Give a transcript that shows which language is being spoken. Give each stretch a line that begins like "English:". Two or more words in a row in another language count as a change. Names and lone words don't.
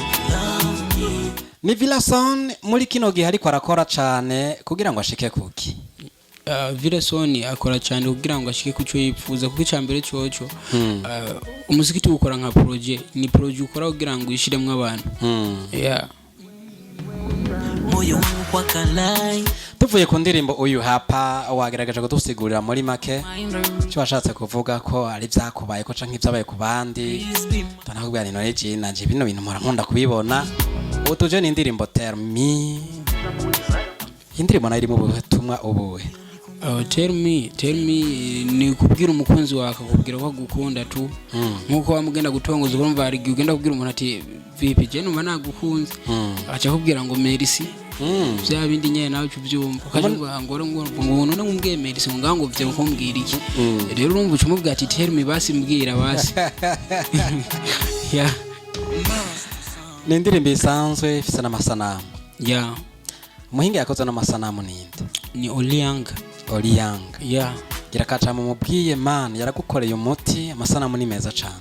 Rundi: Ni Villason muri kino gihe ariko arakora cyane kugira ngo ashike kuki Villason akora cyane kugira ngo ashike kucyo yipfuza kuko cyambere cyoco umuziki tukora nka project ni project ukora kugira ngo yishiremwe abantu yeah.
Swahili: moyo wangu kwa kalai
Rundi: tuvuye ku ndirimbo uyu hapa wagaragaje ko dusigurira muri make cyo washatse kuvuga ko ari byakubaye ko canke ibyabaye ku bandi tanakubwira ni none je nanje bino bintu mpora nkunda kubibona utuje ni indirimbo Tell Me indirimbo nayo iri mu butumwa ubuwe
English: Tell me
Rundi: ni kubwira umukunzi wawe akakubwira ko agukunda tu nkuko wamugenda gutongoza urumva ari ugenda kubwira umuntu ati vipi je numva nagukunze acha kubwira ngo merci bya bindi nyene nawe cyuvyumva ukavuga ngo none ngumbwemera isi ngaho ngo vye kumbwira iki rero urumva ucumubwira ati tell me basi mbwira basi ya ni indirimbo isanzwe ifise n'amasanamu ya umuhinga yakoze n'amasanamu ninde ni Olianga ya gira kaca mu mubwiye man yaragukoreye umuti amasanamu ni meza cyane